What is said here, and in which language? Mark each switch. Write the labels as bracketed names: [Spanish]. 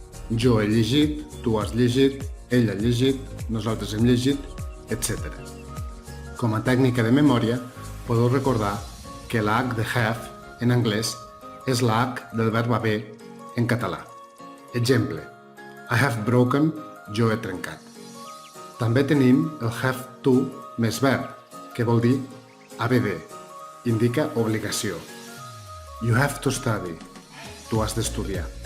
[Catalan] Jo he llegit, tu has llegit, ell ha llegit, nosaltres hem llegit, etc. Com a tècnica de memòria, podeu recordar que la H de have, en anglès, és la H del verb haver, en català. Exemple. [English] I have broken, [Catalan] jo he trencat. També tenim el have to més verb, que vol dir haver de, indica obligació. [English] You have to study, [Catalan] tu has d'estudiar.